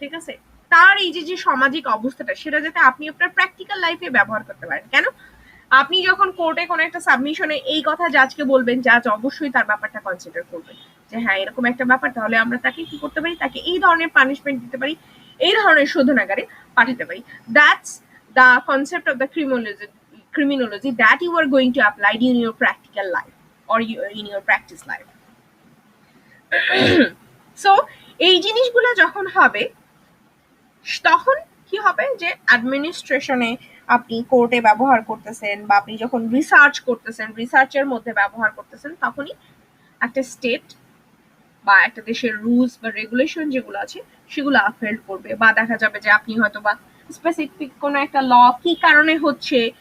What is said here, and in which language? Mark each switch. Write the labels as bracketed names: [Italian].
[Bangla] ঠিক আছে, তার এই যে সামাজিক অবস্থাটা সেটা যাতে আপনি আপনার প্র্যাকটিক্যাল লাইফে ব্যবহার করতে পারেন। কেন, আপনি যখন কোর্টে কোনো একটা সাবমিশনে এই কথা জাজকে বলবেন, জাজ অবশ্যই তার ব্যাপারটা কনসিডার করবে যে হ্যাঁ এরকম একটা ব্যাপার, তাহলে আমরা তাকে কি করতে পারি, তাকে এই ধরনের পানিশমেন্ট দিতে পারি, এই ধরনের শোধনাগারে পাঠাতে পারি। [English] That's the concept of the criminology that you are going to apply in your practical life or in your practice life. [Bangla] So এই জিনিসগুলো যখন হবে তখন কি হবে যে অ্যাডমিনিস্ট্রেশনে আপনি কোর্টে ব্যবহার করতেছেন, বা আপনি যখন রিসার্চ করতেছেন রিসার্চের মধ্যে ব্যবহার করতেছেন, তখনই একটা স্টেট বা একটা দেশের রুলস বা রেগুলেশন যেগুলো আছে সেগুলো আপহেল্ড করবে, বা দেখা যাবে যে আপনি হয়তো বা স্পেসিফিক কোনো একটা ল কি কারণে হচ্ছে,